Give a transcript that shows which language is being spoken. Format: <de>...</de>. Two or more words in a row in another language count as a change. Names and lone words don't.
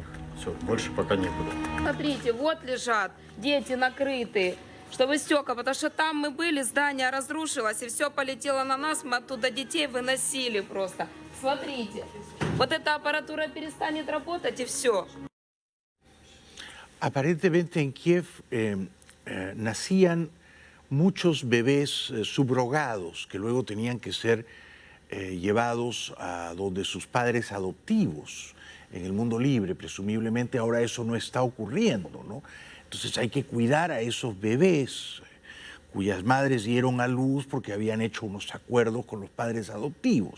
<ru>Все, больше пока некуда. Смотрите, вот лежат дети накрытые, чтобы стекла, потому что там мы были, здание разрушилось, и все полетело на нас, мы оттуда детей выносили просто. Смотрите, вот эта аппаратура перестанет работать, и все.</ru> <es>Aparentemente en Kiev nacían muchos bebés subrogados que luego tenían que ser llevados a donde sus padres adoptivos en el mundo libre. Presumiblemente ahora eso no está ocurriendo, ¿no? Entonces hay que cuidar a esos bebés cuyas madres dieron a luz porque habían hecho unos acuerdos con los padres adoptivos.</es>